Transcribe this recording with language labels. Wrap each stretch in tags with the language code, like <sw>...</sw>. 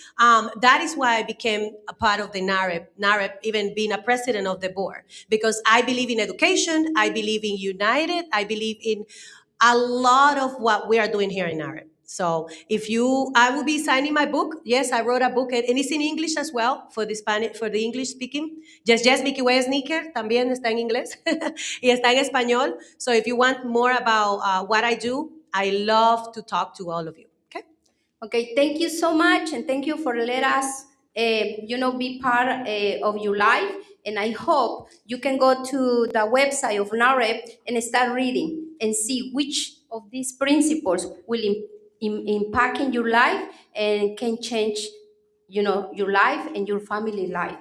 <en>That is why I became a part of the NAHREP, even being a president of the board, because I believe in education, I believe in united, I believe in a lot of what we are doing here in NAHREP. So I will be signing my book. Yes, I wrote a book, and it's in English as well for the English speaking.</en> <es>Just Mickey Way Sneaker también está en inglés y está en español.</es> <en>So if you want more about what I do, I love to talk to all of you. Okay, thank you so much, and thank you for let us, be part of your life. And I hope you can go to the website of NAHREP and start reading and see which of these principles will impact in your life and can change, your life and your family life.</en>